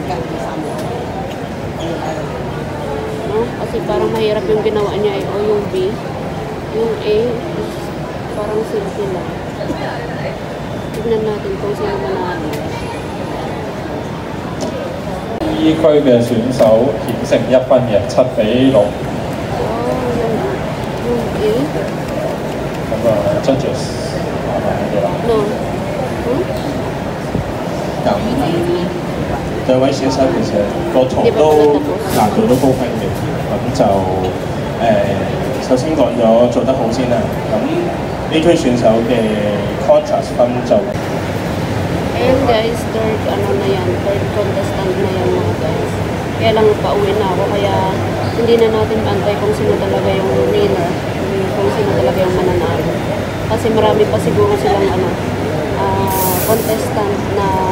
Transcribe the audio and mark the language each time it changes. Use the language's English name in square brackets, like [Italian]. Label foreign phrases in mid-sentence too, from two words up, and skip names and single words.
[Filipino] No? Kasi parang mahirap yung ginawa niya o yung B. Yung A, parang simple lang. Tignan natin kung sino manalo. [Cantonese] E 區嘅選手險勝1分嘅7-6。 [Filipino] Oh, yung A? [Cantonese] 咁啊 ，judges 麻麻嘅啦。 [Filipino] No. Hmm? [Cantonese] 咁兩位選手其實個圖都難度都高分嘅，咁就首先講咗做得好先啦。咁呢區選手嘅 contrast 分就 [Filipino] Ayan guys, [English] third contestant [Filipino] na yan mga guys. Kaya lang pauwi na ako, kaya hindi na natin bantay kung sino talaga yung winner, kung sino talaga yung mananalo. Kasi marami pa siguro silang contestant na gagawa.